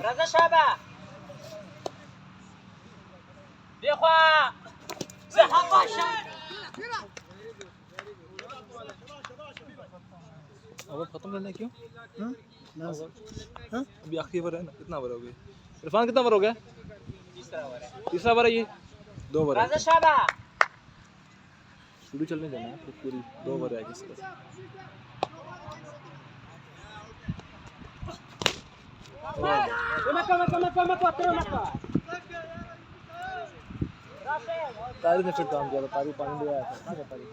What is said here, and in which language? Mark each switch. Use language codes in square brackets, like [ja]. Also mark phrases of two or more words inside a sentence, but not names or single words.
[ps] رضا شابه بخوا [ur] اوور ختم کرنا ہے کیوں? ہاں بس ہاں ابھی آخری اوور ہے نا، کتنا اوور ہو گیا? عرفان کتنا اوور ہو گیا؟ تیسرا اوور ہے یہ، 2 اوور ہے. [ps] رضا شابه [ur] شروع چلنے دینا ہے، تو پوری 2 اوور ہے کسی کا. طارق نے پھر کام کیا تھا، طارق پانی لے آیا تھا، کہاں تھا طارق?